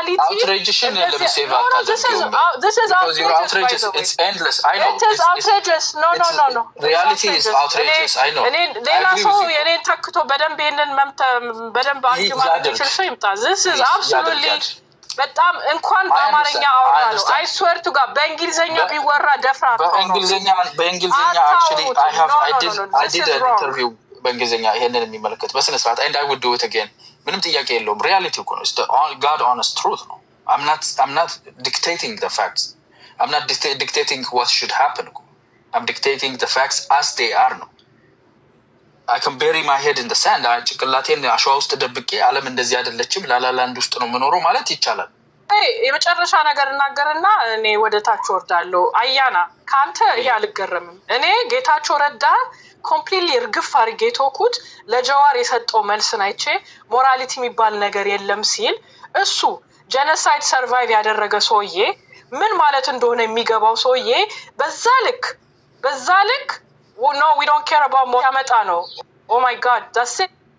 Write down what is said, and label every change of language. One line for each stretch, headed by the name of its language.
English: outrageation this is outrageous. It's endless. I know. It is outrageous. No. Reality is outrageous. I know.
Amharic: ሌላ ሰው የኔን ተክቶ በደንብ ይሄንን በደንብ አንቺ ማለት ይችላል ይምጣ።
English: This is absolutely
Amharic: በጣም እንኳን በአማርኛ አወራለሁ።
English: I swear to God
Amharic: በእንግሊዘኛ ቢወራ ደፍራት ነው።
English: በእንግሊዘኛ actually I did an interview
Amharic: በእንግሊዘኛ ይሄንን የሚመለከት በስነ ስርዓት
English: and I would do it again።
Amharic: ምንም ጥያቄ የለውም። ሪያሊቲ እኮ ነው።
English: God honest truth ነው። I'm not dictating the facts. I'm not dictating what should happen. I'm dictating the facts as they are ነው። I can bury my head in the sand.
Amharic: ጭንቅላቴን አሸዋ ውስጥ ደብቄ ዓለም እንደዚህ አይደለችም ላላላንድ ውስጥ ነው የምኖረው ማለት ይቻላል። የመጨረሻ ነገር እናገርና እኔ ወደ ታች ወርዳለሁ። አያና ካንተ ይሄ አልገረምም። እኔ ጌታቸው ረዳ ኮምፕሊትሊ እርግፍ አድርጌ ተውኩት። ለጀዋር የሰጠው መልስን አይቼ ሞራሊቲ የሚባል ነገር የለም ሲል እሱ ጄኖሳይድ ሰርቫይቭ ያደረገ ሰውዬ ምን ማለት እንደሆነ የሚገባው ሰውዬ በዛ ልክ
English: no we don't care about more
Amharic: ያመጣ ነው።
English: oh my god that's it